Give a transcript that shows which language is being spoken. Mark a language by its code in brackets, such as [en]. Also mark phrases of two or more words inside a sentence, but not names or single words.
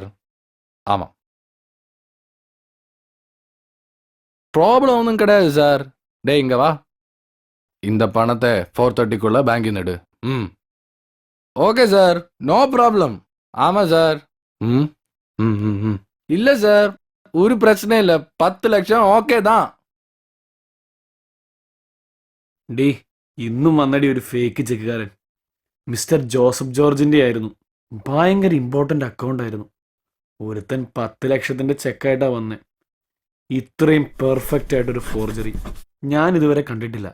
[ta] ஆமாம், ப்ராப்ளம் ஒன்றும் கிடையாது சார். டேய் இங்கே வா, இந்த பணத்தை 4:30க்குள்ளே பேங்கில் நடு. [en] ம், okay sir, no problem. [ta] ஆமாம் சார். ம் ம் ம் ம் இல்லை சார், ஒரு பிரச்சனை இல்லை, [ml] 10 ലക്ഷം ഓക്കെ [ta] தான். [ml] ഡീ ഇന്നും വന്നടി ഒരു ഫേക്ക് ചെക്കുകാരൻ. മിസ്റ്റർ ജോസഫ് ജോർജിന്റെ ആയിരുന്നു. ഭയങ്കര [en] important account [ml] ആയിരുന്നു. ഒരുത്തൻ 10 ലക്ഷത്തിന്റെ ചെക്കായിട്ടാ വന്നേ. ഇത്രയും പെർഫെക്റ്റ് ആയിട്ടൊരു ഫോർജറി ഞാൻ ഇതുവരെ കണ്ടിട്ടില്ല.